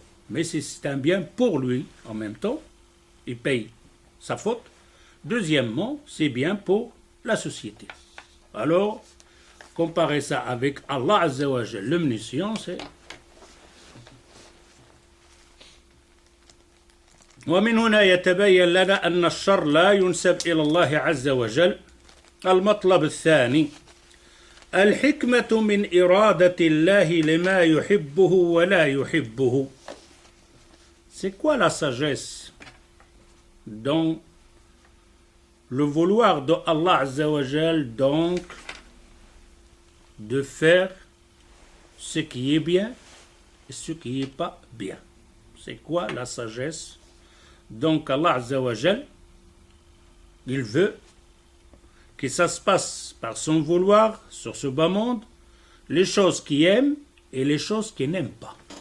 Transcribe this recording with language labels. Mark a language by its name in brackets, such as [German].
[French] Mais c'est un bien pour lui en même temps. Il paye sa faute. Deuxièmement, c'est bien pour la société. Alors, comparer ça avec Allah Azza wa Jal, l'omniscient, c'est... [Arabic] ومن هنا يتبين لنا أن الشر لا ينسب إلى الله عز وجل. المطلب الثاني الحكمة من إرادة الله لما يحبه ولا يحبه. [French] C'est quoi la sagesse dans le vouloir de Allah Azza wa Jal, donc de faire ce qui est bien et ce qui n'est pas bien? C'est quoi la sagesse? Donc Allah Azza wa Jal, il veut que ça se passe par son vouloir sur ce bas monde, les choses qu'il aime et les choses qu'il n'aime pas.